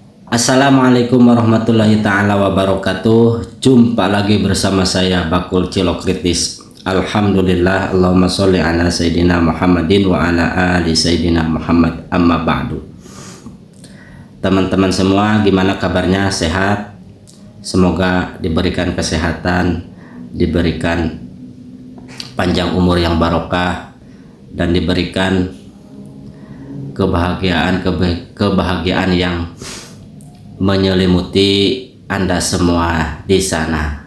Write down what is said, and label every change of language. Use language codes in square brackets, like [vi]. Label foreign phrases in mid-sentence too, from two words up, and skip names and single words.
[ar] السلام عليكم ورحمة الله تعالى وبركاته. [id] Jumpa lagi bersama saya Bakul Cilok Kritis. [ar] الحمد لله، اللهم صل على سيدنا محمد وعلى آل سيدنا محمد، أما بعد. [id] Teman-teman semua, gimana kabarnya? Sehat? Semoga diberikan kesehatan, diberikan panjang umur yang barokah, dan diberikan kebahagiaan yang menyelimuti Anda semua di sana.